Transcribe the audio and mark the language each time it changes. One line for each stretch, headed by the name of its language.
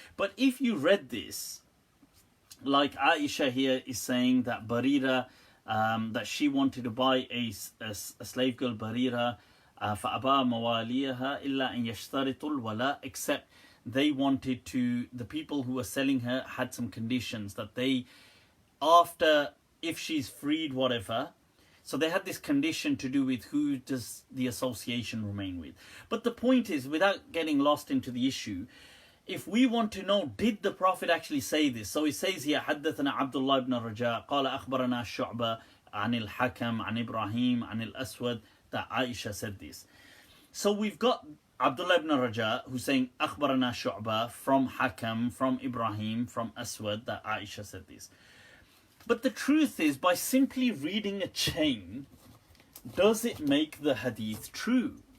English: But if you read this, like Aisha here is saying that Barira, that she wanted to buy a slave girl, Barira,
Arabic: فَأَبَا مَوَالِيَهَا إِلَّا أَنْ يَشْتَرِطُ الْوَلَاء,
English: except they wanted to, the people who were selling her had some conditions that they, after, if she's freed, whatever, so they had this condition to do with who does the association remain with. But the point is, without getting lost into the issue, if we want to know, did the Prophet actually say this? So he says here,
Arabic: حدثنا عبد الله بن رجاء قال أخبرنا شعبة عن الحكم عن إبراهيم عن الأسود,
English: that Aisha said this. So we've got Abdullah ibn Raja who's saying
Arabic: أخبرنا شعبة
English: from Hakam, from Ibrahim, from Aswad, that Aisha said this. But the truth is, by simply reading a chain, does it make the hadith true?